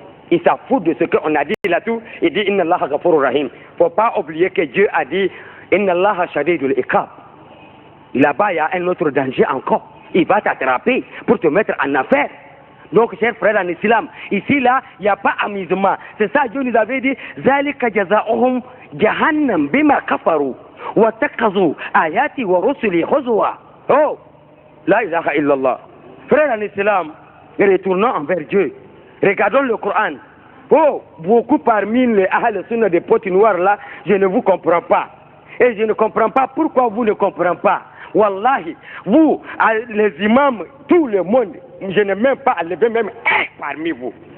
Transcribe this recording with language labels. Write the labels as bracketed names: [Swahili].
[French] Il s'en fout de ce qu'on a dit là-tout. Il dit [Arabic] inna Allah ghafurur rahim. [French] Faut pas oublier que Dieu a dit [Arabic] inna Allah shadidul iqab. [French] Là-bas, il y a un autre danger encore. Il va t'attraper pour te mettre en affaire. Donc, chers frères en islam, ici, là, il n'y a pas amusement. C'est ça, Dieu nous avait dit, [Arabic] ذَلِكَ جَزَاؤُهُمْ جَهَنَّمْ بِمَا كَفَرُوا وَاتَّخَذُوا آيَاتِي وَرُسُلِي هُزُوًا. [French] Oh, la ilaha illallah. Frères en islam, retournons envers Dieu. Regardons le Coran. Oh, beaucoup parmi les Ahl Sunnah des potes noirs là, je ne vous comprends pas. Et je ne comprends pas pourquoi vous ne comprenez pas. Wallahi, vous, les imams, tout le monde, je n'ai même pas enlevé même un parmi vous.